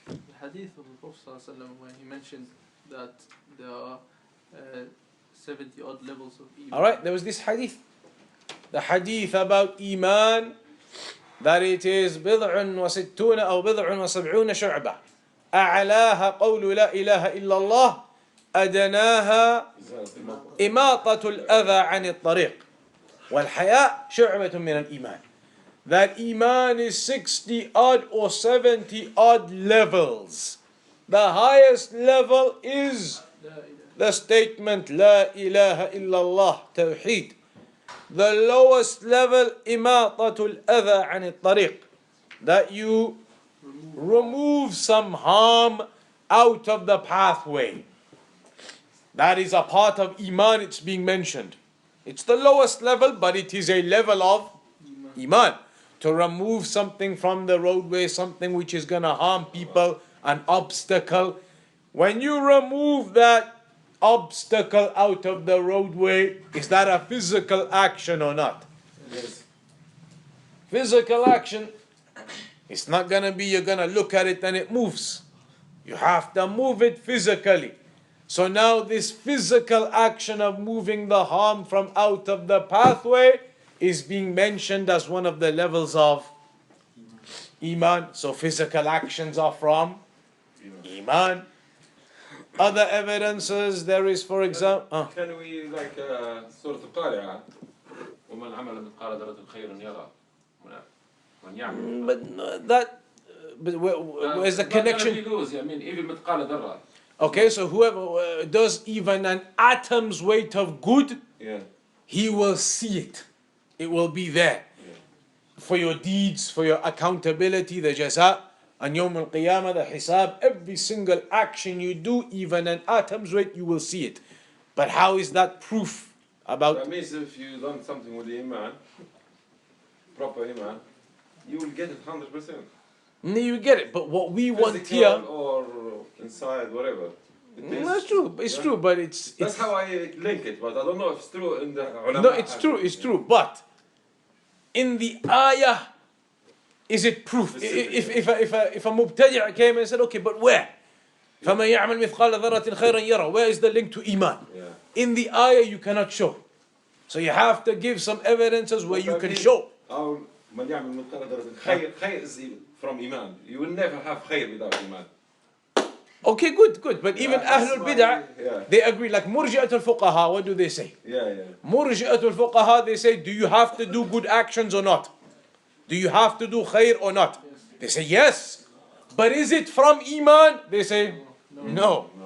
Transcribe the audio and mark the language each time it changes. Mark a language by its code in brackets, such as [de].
[en] The hadith of the Prophet ﷺ, when he mentioned that there are 70 odd levels of Eemaan. Alright, there was this hadith. The hadith about Eemaan, that it is [ar] بضع وستون أو بضع وسبعون شعبة. أعلاها قول لا إله إلا الله أدناها إماطة الأذى عن الطريق والحياء شعبة من الإيمان. [en] That Eemaan is 60 odd or 70 odd levels. The highest level is [ar] La ilaha. [en] the statement [ar] لا إله إلا الله توحيد. [en] The lowest level [ar] إماطة الأذى عن الطريق. [en] That you remove some harm out of the pathway. That is a part of Eemaan, it's being mentioned. It's the lowest level, but it is a level of Eemaan. To remove something from the roadway, something which is going to harm people, an obstacle. When you remove that obstacle out of the roadway, is that a physical action or not? Yes. Physical action, it's not going to be you're going to look at it and it moves. You have to move it physically. So now this physical action of moving the harm from out of the pathway is being mentioned as one of the levels of Eemaan. So physical actions are from Eemaan. Other evidences, there is, for example, Can we like [ar] سورة القارعة ومن عمل مثقال ذرة خيرا يرى من يعمل. [en] but where's the Not gonna connection? be lose. I mean, even [ar] مثقال ذرة. [en] Okay, so whoever does even an atom's weight of good, Yeah. he will see it. It will be there. For your deeds, for your accountability, the jaza, and Yawm al-Qiyamah, the hisab, every single action you do, even an atom's weight, you will see it. But how is that proof about. That means if you done something with the Iman, proper Iman, you will get it 100%. You get it, but what we want here. Physical or inside, whatever. That's true. It's true, but it's. That's how I link it, but I don't know if it's true in the ulama. No, it's true. It's true, but in the ayah, is it proof? If a mubtadi' came and said, okay, but where? [ar] فَمَنْ يَعْمَلْ مِثْقَالَ ذَرَّةٍ خَيْرًا يَرَى. [en] Where is the link to Iman? Yeah. In the ayah, you cannot show. So you have to give some evidences where you can show. [ar] أو من يعمل مثقال ذرة خير [en] is from Iman. You will never have خير without Iman. Okay, good. But even Ahlul Bid'ah, they agree. Like Murji'atul Fuqaha, what do they say? Murji'atul Fuqaha, they say, do you have to do good actions or not? Do you have to do khair or not? They say yes. But is it from Iman? They say no.